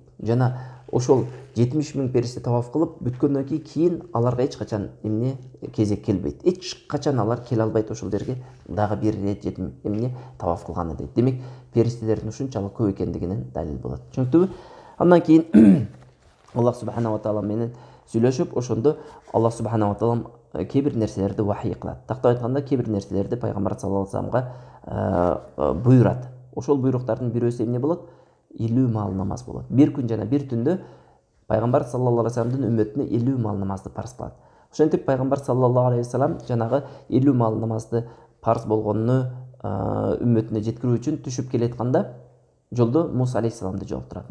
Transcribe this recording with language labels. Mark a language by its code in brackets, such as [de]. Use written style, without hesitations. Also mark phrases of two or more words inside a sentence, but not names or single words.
[ky] Жана ошол 70 миң периште таваф кылып бүткөндөн кийин аларга эч качан эмне кезек келбейт. Эч качан алар келе албайт ошол жерге дагы бир ирет эмне таваф кылганы дейт. Демек периштелердин ушунчалык көп экендигинин далил болот. Түшүнүктүбү? Андан кийин [ar] الله سبحانه و تعالى [ky] менен сүйлөшүп, ошондо [ar] الله سبحانه و تعالى [ky] кээ бир нерселерди вахий кылат. Тактап айтканда, кээ бир нерселерди пайгамбар [ar] صلى الله عليه وسلم [ky] буйрат. Ошол буйруктардын бирөөсү эмне болот? 50 маал намаз болот. Бир күн жана бир түндө пайгамбар [ar] صلى الله عليه وسلم [ky] үммөтүнө 50 маал намазды парз кылат. Ошентип пайгамбар [ar] صلى الله عليه وسلم [ky] жанагы 50 маал намазды парз болгонуну үммөтүнө жеткирүү үчүн түшүп келатканда жолдо Муса алейхиссаламды жолуктурат.